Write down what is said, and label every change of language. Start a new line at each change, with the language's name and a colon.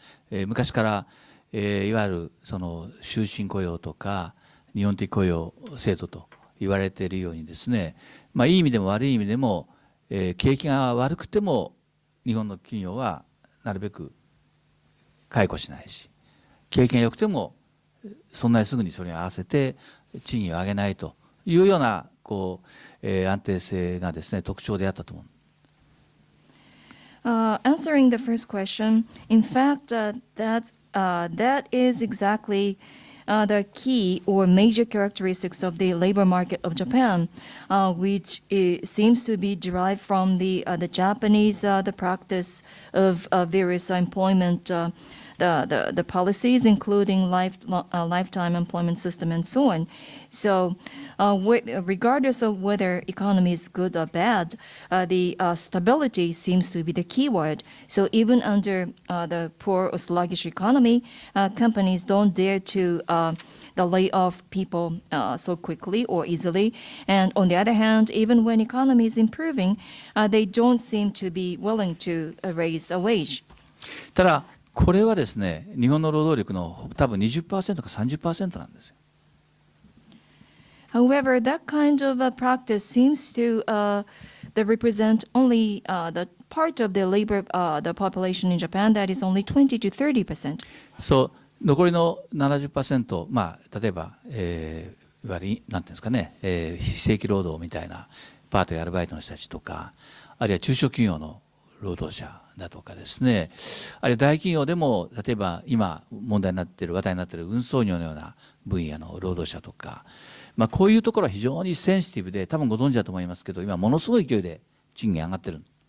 Japanese: 昔から、いわゆるその終身雇用とか日本的雇用制度と言われているようにですね、いい意味でも悪い意味でも、景気が悪くても日本の企業はなるべく解雇しないし、景気が良くてもそんなにすぐにそれに合わせて賃金を上げないというような安定性がですね、特徴であったと思う。
English: Answering the first question, in fact, that is exactly the key or major characteristics of the labor market of Japan, which seems to be derived from the Japanese the practice of various employment the policies, including lifetime employment system and so on. So regardless of whether economy is good or bad, the stability seems to be the key word. So even under the poor or sluggish economy, companies don't dare to the lay off people so quickly or easily. And on the other hand, even when economy is improving, they don't seem to be willing to raise a wage.
Japanese: ただ、これはですね、日本の労働力の多分 20% か 30% なんですよ。
English: However, that kind of practice seems to represent only the part of the labor, the population in Japan that is only 20 to 30%.
Japanese: そう、残りの 70%、例えば、いわゆるなんていうんですかね、非正規労働みたいなパートやアルバイトの人たちとか、あるいは中小企業の労働者だとかですね、あるいは大企業でも例えば今問題になっている話題になっている運送業のような分野の労働者とか、こういうところは非常にセンシティブで、多分ご存知だと思いますけど、今ものすごい勢いで賃金上がってる。